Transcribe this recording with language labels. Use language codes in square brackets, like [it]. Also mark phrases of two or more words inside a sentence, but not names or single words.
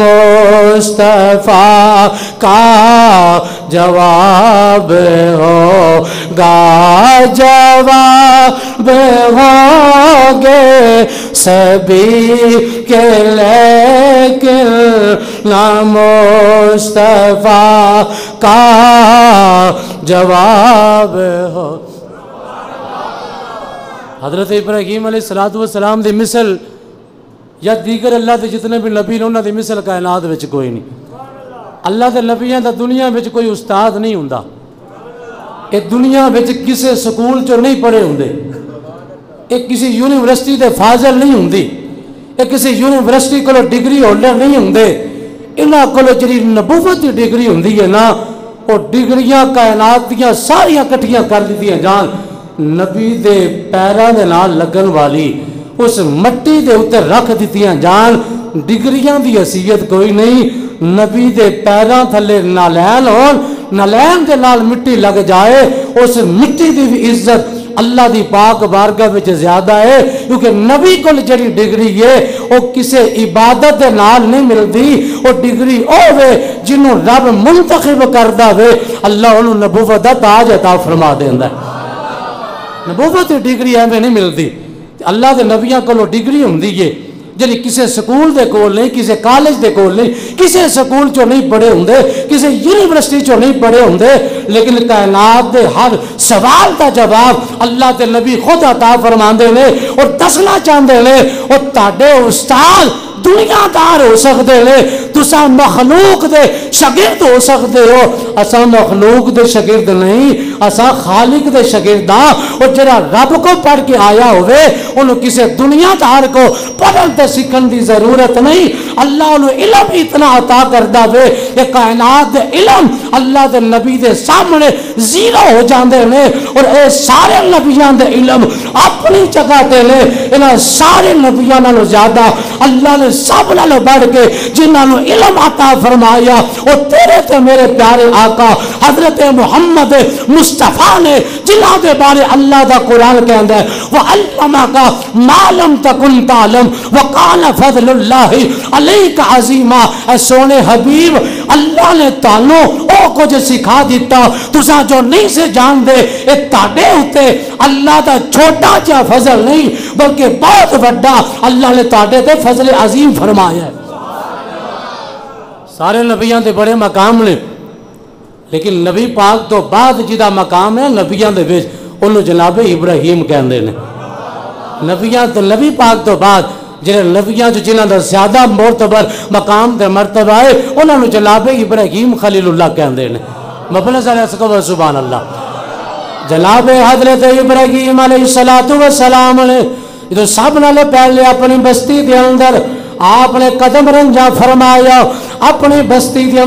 [ur] مصطفیٰ کا جواب ہوگا، جواب ہوں گے سبھی کے لیکن نہ مصطفیٰ کا جواب ہو۔ [pa] حضرت ابراہیم [ar] علیہ السلام [pa] دی مثل یا دیگر اللہ دے جتنے بھی نبی نے انہاں دی مثل کائنات وچ کوئی نہیں۔ اللہ دے نبیاں دا دنیا وچ کوئی استاد نہیں ہوندا، اے دنیا وچ کسے سکول چوں نہیں پڑھے ہوندے، اے کسی یونیورسٹی دے فاضل نہیں ہوندی، اے کسی یونیورسٹی کو [en] degree holder [pa] نہیں ہوندے، انہاں کو جڑی نبوت دی ڈگری ہوندی ہے نا، وہ ڈگریاں کائنات دیاں ساریاں کٹھیاں کر دیتیاں جان، نبی دے پیراں دے نال لگن والی اس مٹی دے اوتے رکھ دیتیاں جان، ڈگریاں دی حیثیت کوئی نہیں۔ نبی دے پیراں تھلے نالین ہون، نالین دے نال مٹی لگ جائے، اس مٹی دی بھی عزت اللہ دی پاک بارگاہ وچ زیادہ ہے، کیونکہ نبی کو جڑی ڈگری ہے وہ کسے عبادت دے نال نہیں ملدی، وہ ڈگری اوے جنوں رب منتخب کردا وے، اللہ انہوں نبوت دا تاج عطا فرما دیندا ہے۔ نبوت دی ڈگری ایویں نہیں ملدی، اللہ دے نبیاں کولوں ڈگری ہوندی ہے جڑی کسے سکول دے کول نہیں، کسے کالج دے کول نہیں، کسے سکول چوں نہیں پڑھے ہوندے، کسے یونیورسٹی چوں نہیں پڑھے ہوندے، لیکن کائنات دے ہر سوال دا جواب اللہ دے نبی خود عطا فرماندے نے اور دسنا چاہندے نے، اور تہاڈے استاد دنیا دار ہو سکتے ہیں، تسا مخلوق دے شاگرد ہو سکتے ہو، اسا مخلوق دے شاگرد نہیں، اسا خالق دے شاگرد ہاں، اور جڑا رب کو پڑھ کے آیا ہوئے انہوں کسی دنیا دار کو پڑھن تے سیکھن دی ضرورت نہیں، اللہ انہوں علم اتنا عطا کردا وے کہ کائنات دے علم اللہ دے نبی دے سامنے زیرو ہو جاندے نے، اور اے سارے نبیان دے علم اپنی جگہ تے نے، انہاں سارے نبیان نالوں زیادہ اللہ نے سب نالوں بڑھ کے جنہاں نوں علم عطا فرمایا، اور تیرے تے میرے پیارے آقا حضرت محمد مصطفیٰ نے جنہاں دے بارے اللہ دا قرآن کہندا ہے [ar] وَعَلَّمَكَ مَا لَمْ تَكُنْ تَعْلَمْ وَقَالَ فَضْلُ اللَّهِ عَلَيْكَ عَظِيمًا، [pa] اے سونے حبیب اللہ نے تانوں او کچھ سکھا دیتا تساں جو نہیں سے جان دے، اے تاڈے ہوتے اللہ دا چھوٹا جا فضل نہیں بلکہ بہت بڑا اللہ نے تاڈے تے فضل عظیم فرمایا ہے۔ سارے نبیاں دے بڑے مقام نے، لیکن نبی پاک تو بعد جدا مقام ہے نبیاں دے وچ انہوں جناب ابراہیم کہندے نے۔ نبیاں تے نبی پاک تو بعد جنہیں نبیاں جو جنہاں دا زیادہ معتبر مقام تے مرتبہ ہے انہوں جناب ابراہیم خلیل اللہ کہندے نے۔ مبلغ [ar] علیہ سبحان اللہ۔ [pa] جناب حضرت ابراہیم [ar] علیہ السلام [pa] نے جو سب نالے پہلے اپنی بستی دے اندر آپ نے قدم رنجا فرمایا، اپنی بستی دے